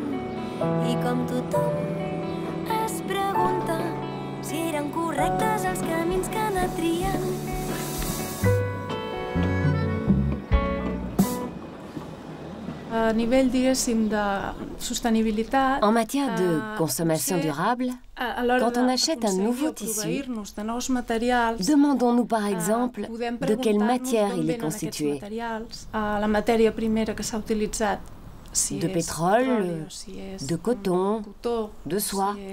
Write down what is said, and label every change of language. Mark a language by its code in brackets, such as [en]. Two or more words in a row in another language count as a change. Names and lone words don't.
[ca] I com tothom es pregunta si eren correctes els camins que ha anat triant. [fr] En matière de consommation durable, quand on achète un nouveau tissu, demandons-nous par exemple de quelle matière il est constitué. De pétrole, de coton, de soie.